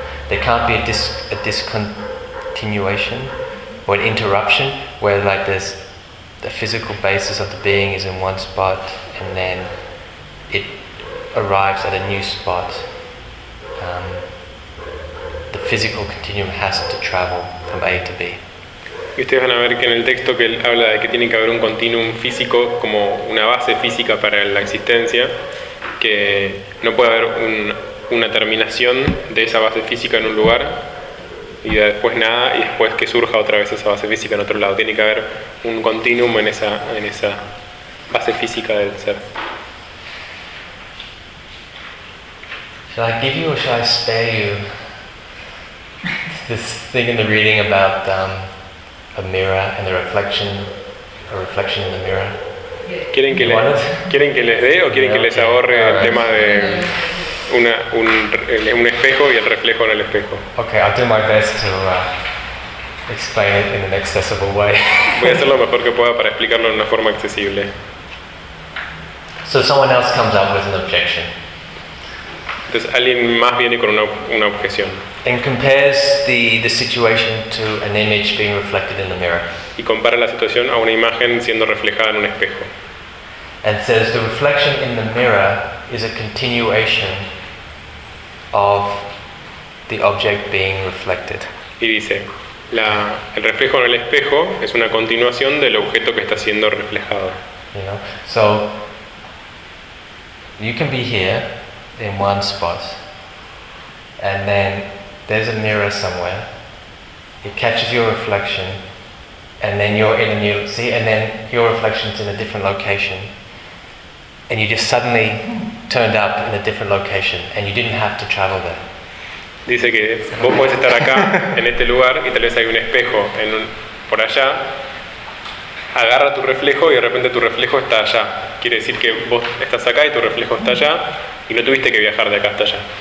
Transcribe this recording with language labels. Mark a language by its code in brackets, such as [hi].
[en] There can't be a discontinuation or an interruption where like there's the physical basis of the being is in one spot and then it arrives at a new spot. The physical continuum has to travel from A to B. [es] Y ustedes van a ver que en el texto que él habla de que tiene que haber un continuum físico como una base física para la existencia, que no puede haber una terminación de esa base física en un lugar y después nada y después que surja otra vez esa base física en otro lado. Tiene que haber un continuum en esa base física del ser. [en] Shall I give you or shall I spare you this thing in the reading about a mirror and a reflection in the mirror? [es] ¿Quieren que les dé o quieren que les ahorre el tema de un espejo y el reflejo en el espejo? [en] Okay, I'll do my best to explain it in an accessible way. [es] Voy a hacer lo mejor que pueda para explicarlo de una forma accesible. [en] So someone else comes up with an objection. [es] Entonces alguien más viene con una objeción. [en] And compares the situation to an image being reflected in the mirror. [es] Y compara la situación a una imagen siendo reflejada en un espejo. [en] And says the reflection in the mirror is a continuation of the object being reflected. [es] Y dice, el reflejo en el espejo es una continuación del objeto que está siendo reflejado. [en] You know? So, you can be here in one spot, and then there's a mirror somewhere, it catches your reflection, and then you're in a new, see, and then your reflection's in a different location, and you just suddenly turned up in a different location and you didn't have to travel there. [es] Dice que vos podés estar acá en este lugar y tal vez hay un espejo por allá, agarra tu reflejo y de repente tu reflejo está allá. Quiere decir que vos estás acá y tu reflejo está allá y no tuviste que viajar de acá hasta allá.